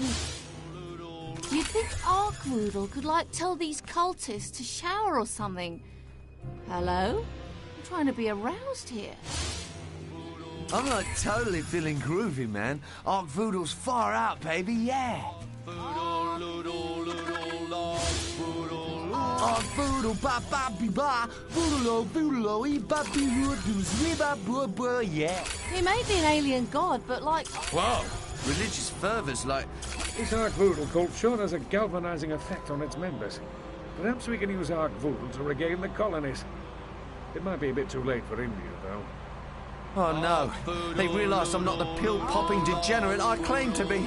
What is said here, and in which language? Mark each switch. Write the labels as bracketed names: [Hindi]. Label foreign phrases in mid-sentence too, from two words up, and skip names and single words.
[English] You'd think Arkvoodle could, like, tell these cultists to shower or something. Hello? I'm trying to be aroused here. I'm like totally feeling groovy, man. Arkvoodle's far out, baby, yeah. Arkvoodle, ba ba be ba, voodle, voodle, e ba be doos, we ba boo boo, yeah. He may be an alien god, but, like... Whoa, religious fervor's like... This Arkvoodle cult sure has a galvanizing effect on its members. Perhaps we can use Arkvoodle to regain the colonies. It might be a bit too late for India, though. Oh no, they realise I'm not the pill-popping degenerate I claim to be.